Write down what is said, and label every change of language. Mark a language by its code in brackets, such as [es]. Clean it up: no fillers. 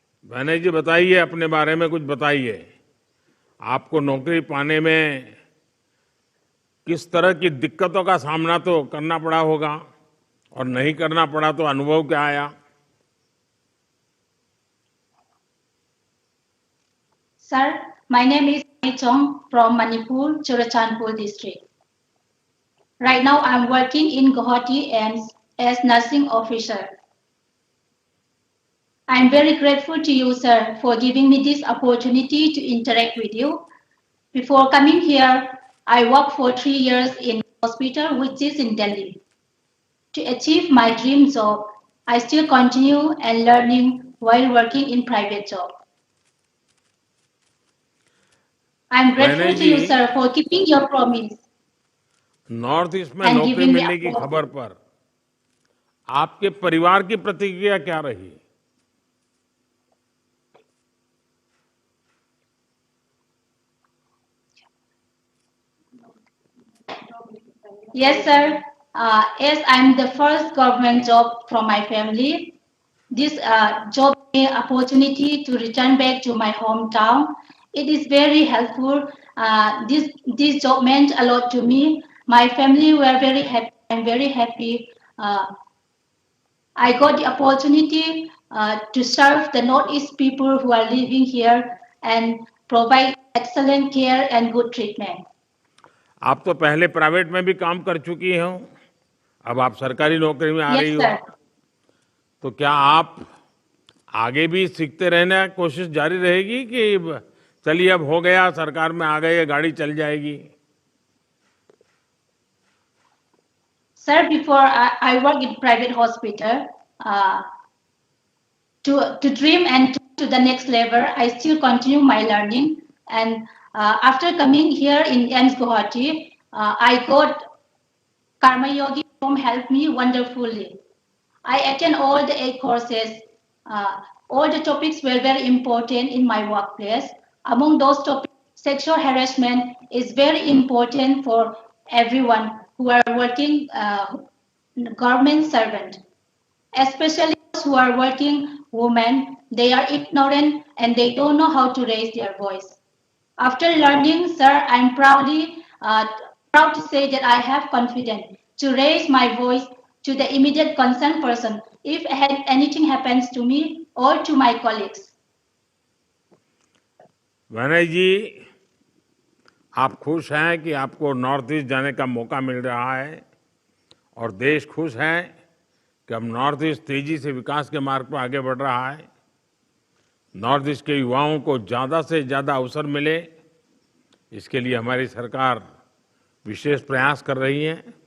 [hi] वैनय जी बताइए, अपने बारे में कुछ बताइए। आपको नौकरी पाने में किस तरह की दिक्कतों का सामना तो करना पड़ा होगा, और नहीं करना पड़ा तो अनुभव क्या आया? [en] Sir, my name is Wani Chong from Manipur, Churachandpur district. Right now, I'm working in Guwahati as nursing officer. I'm very grateful to you, sir, for giving me this opportunity to interact with you. Before coming here, I worked for 3 years in hospital, which is in Delhi. To achieve my dream job, I still continue and learning while working in private job. I'm grateful to you, sir, for keeping your promise. [hi] North east में नौकरी मिलने की खबर पर आपके परिवार की प्रतिक्रिया क्या रही? [en] Yes, sir. As I'm the first government job from my family, this job opportunity to return back to my hometown. It is very helpful. This job meant a lot to me. My family were very happy. I'm very happy. I got the opportunity to serve the Northeast people who are living here and provide excellent care and good treatment. आप तो पहले private में भी काम कर चुकी हो, अब आप सरकारी नौकरी में आ रही हो, तो क्या आप आगे भी सीखते रहने की कोशिश जारी रहेगी कि चलिए अब हो गया, सरकार में आ गए, गाड़ी चल जाएगी? Sir, before I work in private hospital, to dream and to the next level, I still continue my learning. And after coming here in AIIMS Guwahati, I got Karma Yogi whom helped me wonderfully. I attend all the 8 courses. All the topics were very important in my workplace. Among those topics, sexual harassment is very important for everyone who are working government servant, especially those who are working women. They are ignorant and they don't know how to raise their voice. After learning, sir, I'm proud to say that I have confidence to raise my voice to the immediate concerned person if anything happens to me or to my colleagues. [hi] विनय जी, आप खुश हैं कि आपको north east जाने का मौका मिल रहा है और देश खुश है कि अब नॉर्थ ईस्ट तेजी से विकास के मार्ग पर आगे बढ़ रहा है। नॉर्थ ईस्ट के युवाओं को ज़्यादा से ज़्यादा अवसर मिले, इसके लिए हमारी सरकार विशेष प्रयास कर रही है।